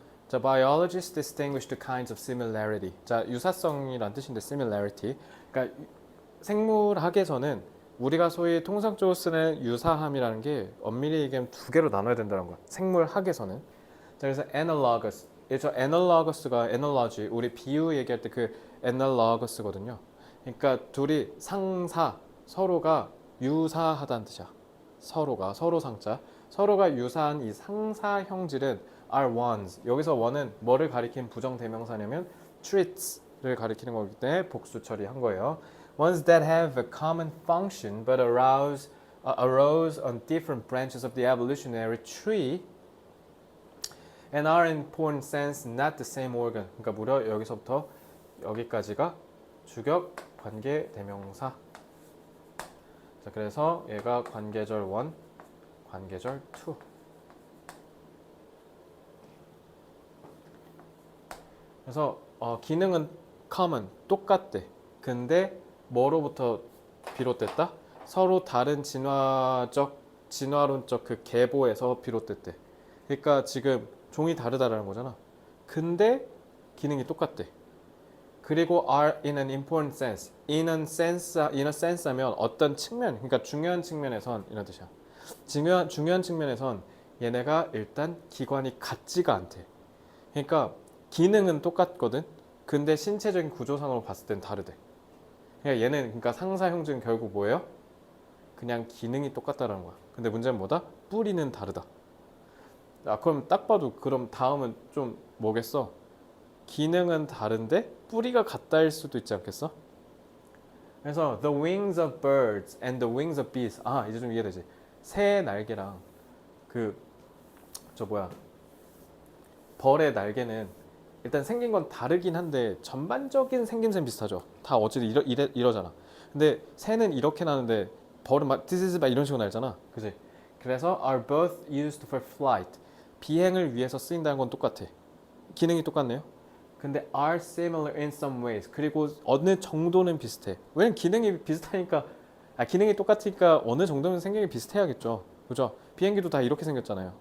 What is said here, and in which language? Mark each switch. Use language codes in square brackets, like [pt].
[en] 자, biologists distinguish the kinds of similarity. [ko] 자, 유사성이란 뜻인데 similarity. 그러니까 생물학에서는 우리가 소위 통상적으로 쓰는 유사함이라는 게 엄밀히 얘기하면 두 개로 나눠야 된다는 거야. 생물학에서는. 자, 그래서 analogous. 저 analogous가 analogy. 우리 비유 얘기할 때 그 analogous거든요. 그러니까 둘이 상사 서로가 유사하다는 뜻이야. 서로가 서로 상자. 서로가 유사한 이 상사 형질은 [en] are ones. [ko] 여기서 one은 뭐를 가리키는 부정 대명사냐면 treats를 가리키는 거기 때문에 복수 처리한 거예요. [en] Ones that have a common function but arose on different branches of the evolutionary tree and are in important sense not the same organ. [ko] 그러니까 무려 여기서부터 여기까지가 주격 관계 대명사. 자, 그래서 얘가 관계절 1, 관계절 2. 그래서 기능은 common, 똑같대. 근데 뭐로부터 비롯됐다? 서로 다른 진화론적 그 계보에서 비롯됐대. 그러니까 지금 종이 다르다라는 거잖아. 근데 기능이 똑같대. [en] 그리고 are in an important sense. in a sense [ko] 하면 어떤 측면, 그러니까 중요한 측면에선 이런 뜻이야. 중요한 측면에선 얘네가 일단 기관이 같지가 않대. 그러니까 기능은 똑같거든. 근데 신체적인 구조상으로 봤을 땐 다르대. 그러니까 얘는 그러니까 상사 형질은 결국 뭐예요? 그냥 기능이 똑같다라는 거야. 근데 문제는 뭐다? 뿌리는 다르다. 아, 그럼 딱 봐도 그럼 다음은 좀 뭐겠어? 기능은 다른데 뿌리가 같다일 수도 있지 않겠어? [en] 그래서 the wings of birds and the wings of bees. [ko] 아, 이제 좀 이해되지? 새의 날개랑 벌의 날개는 일단 생긴 건 다르긴 한데 전반적인 생김새는 비슷하죠. 다 어쨌든 이러잖아. 근데 새는 이렇게 나는데 벌은 막 [en] this is [ko] 막 이런 식으로 날잖아. 그지? [en] 그래서 are both used for flight. [ko] 비행을 위해서 쓰인다는 건 똑같아. 기능이 똑같네요. [en] 근데 are similar in some ways. [ko] 그리고 어느 정도는 비슷해. 왜냐면 기능이 비슷하니까, 기능이 똑같으니까 어느 정도는 생긴 게 비슷해야겠죠. 그죠? 비행기도 다 이렇게 생겼잖아요.